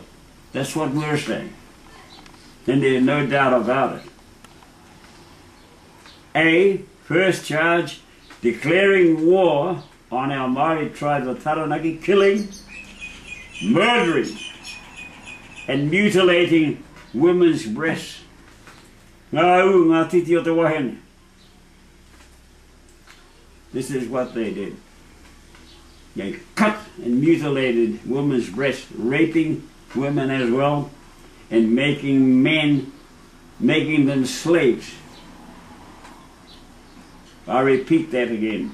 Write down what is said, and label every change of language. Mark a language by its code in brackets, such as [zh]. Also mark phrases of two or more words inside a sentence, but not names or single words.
[en] That's what we're saying, and there's no doubt about it. First charge, declaring war on our Maori tribes of Taranaki, killing, murdering, and mutilating women's breasts. [mi] Ngā titi o te wahine. [en] This is what they did. They cut and mutilated women's breasts, raping women as well, and making them slaves. I repeat that again.